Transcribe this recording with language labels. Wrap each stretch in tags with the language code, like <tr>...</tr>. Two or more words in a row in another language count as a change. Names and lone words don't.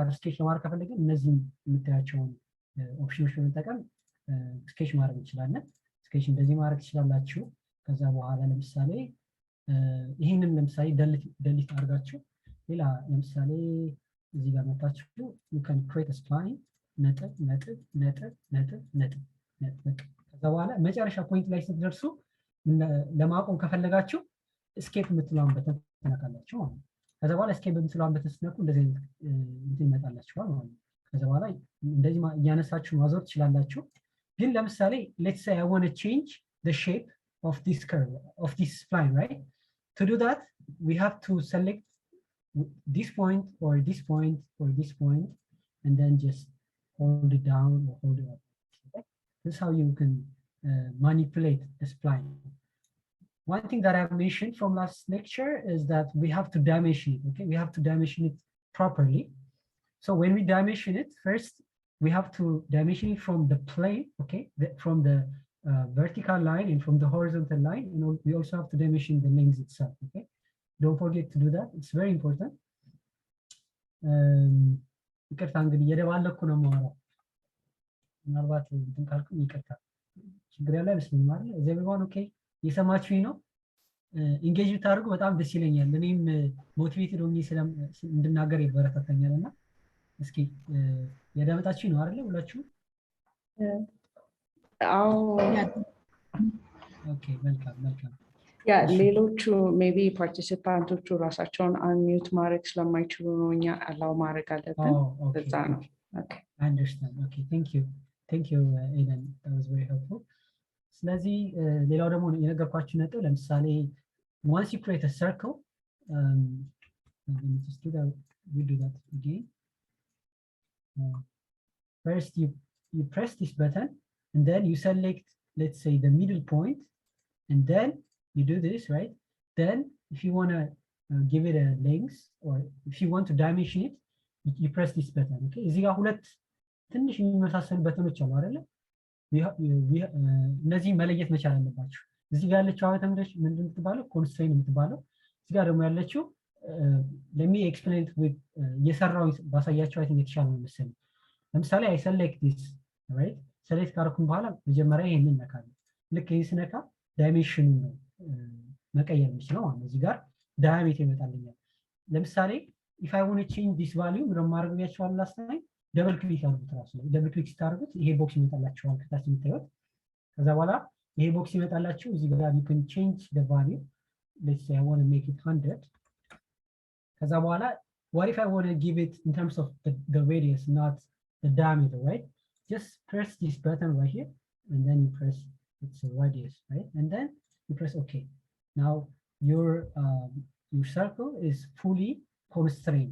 <am>እዚህ ጋር ስኬች ለማድረግ ከፈለግን እነዚህን የምታያቸውን ኦፕሽኖች በመጠቀም ስኬች ማድረግ እንችላለን። ስኬች እንደዚህ ማድረግ ትችላላችሁ። ከዛ በኋላ ለምሳሌ ይሄንን ለምሳሌ ደሊት አድርጋችሁ ሌላ ለምሳሌ እዚህ ጋር መጣችሁ</am> <en>you can create a spline</en> <am>ነጥብ ነጥብ ነጥብ ነጥብ ነጥብ ነጥብ። ከዛ በኋላ መጨረሻ ፖይንት ላይ ስትደርሱ ለማቆም ከፈለጋችሁ escape የምትለውን በተን ተነካላችሁ ማለት ነው። ከዛ በኋላ escape የምትለውን በተን ስትነኩ እንደዚህ እንትን ይመጣላችኋል ማለት ነው። ከዛ በኋላ እንደዚህ እያነሳችሁ ማዞር ትችላላችሁ። ግን ለምሳሌ</am> <en>let's say I want to change the shape of this curve of this spline, right? To do that we have to select this point or this point or this point and then just hold it down or hold it up. Okay? This is how you can manipulate the spline. One thing that I've mentioned from last lecture is that we have to dimension it. Okay, we have to dimension it properly. So when we dimension it, first we have to dimension it from the plane, okay, from the vertical line and from the horizontal line. And we also have to dimension the length itself. Okay, don't forget to do that. It's very important.</en> <am>ይቅርታ እንግዲህ እየደባለኩ ነው የማወራው። ምናልባት እንትን ካልኩኝ ይቅርታ። ችግር ያለ አይመስለኝም አይደል? እዚህ</am> <en>everyone okay?</en> <am>እየሰማችሁኝ ነው? ኢንጌጅ ብታደርጉ በጣም ደስ ይለኛል። እኔም ሞቲቬትድ ሆኜ እንድናገር ይበረታታኛልና እስኪ የዳመጣችሁኝ ነው አይደል ሁላችሁ? አዎ ኦኬ መልካም መልካም። ያ ሌሎቹ ሜቢ ፓርቲሲፓንቶቹ ራሳቸውን አንሚዩት ማድረግ ስለማይችሉ ነው እኛ አላው ማድረግ አለብን። በዛ ነው። ኦኬ</am> <en>I understand. Okay, thank you Aidan, that was very helpful.</en> <am>ስለዚህ ሌላው ደግሞ የነገርኳችሁ ነጥብ ለምሳሌ</am> <en>once you create a circle let me just do that again. First you press this button and then you select, let's say, the middle point, and then you do this, right? Then if you want to give it a length or if you want to dimension it, you press this button.</en> <am>Okay, እዚህ ጋር ሁለት ትንሽ የሚመሳሰሉ በተኖች አሉ አይደለ? እነዚህ መለየት መቻል አለባችሁ። እዚህ ጋር ያለችው አውተምደሽ ምንድን የምትባለው ኮንስትሬንት የምትባለው፣ እዚህ ጋር ደግሞ ያለችው</am> <en>let me explain it with</en> <am>የሰራው ባሳያችሁ አይተን የተሻለ ነው መሰለኝ። ለምሳሌ</am> <en>I select this, right?</en> <am>select ካደረኩኝ በኋላ መጀመሪያ ይሄንን ነካለሁ። ልክ ይሄን ስነካ ዳይሜንሽኑ ነው መቀየር የምችለው ማለት ነው። እዚህ ጋር ዳያሜትር ይመጣልኛል። ለምሳሌ</am> <en>if I want to change this value</en> <am>ምንም ማድረግ ያቻላል</am> <en>last time</en> <am>ደብል ክሊክ አድርጉት ራሱ ነው። ደብል ክሊክ ስታደርጉት ይሄ ቦክስ ይመጣላችኋል ከታች የምታዩት። ከዛ በኋላ ይሄ ቦክስ ይመጣላችሁ እዚህ ጋር</am> <en>you can change the value. Let's say I want to make it 100.</en> <am>ከዛ በኋላ</am> <en>what if I want to give it in terms of the radius, not the diameter, right? Just press this button right here and then you press it's a radius, right? And then you press OK. Now your circle is fully constrained.</en>